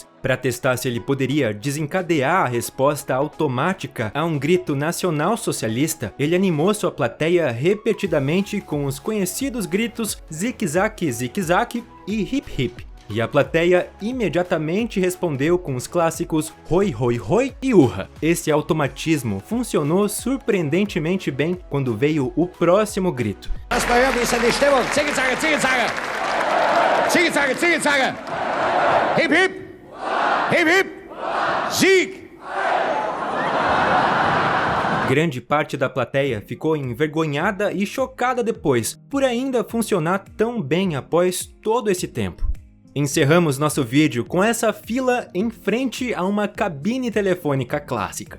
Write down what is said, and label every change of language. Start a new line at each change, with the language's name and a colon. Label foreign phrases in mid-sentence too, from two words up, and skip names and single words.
Portuguese: Para testar se ele poderia desencadear a resposta automática a um grito nacional-socialista, ele animou sua plateia repetidamente com os conhecidos gritos zigue-zague, zigue-zague e hip-hip. E a plateia imediatamente respondeu com os clássicos Hoi, Hoi, Hoi e Urra. Esse automatismo funcionou surpreendentemente bem quando veio o próximo grito.
German: Lass mal hören, wie ist denn die Stimmung? Ziege-Zague, Ziege-Zague! Ziege-Zague, Ziege-Zague! Hip, hip! Hip, hip! Sieg!
Portuguese: Grande parte da plateia ficou envergonhada e chocada depois, por ainda funcionar tão bem após todo esse tempo. Encerramos nosso vídeo com essa fila em frente a uma cabine telefônica clássica.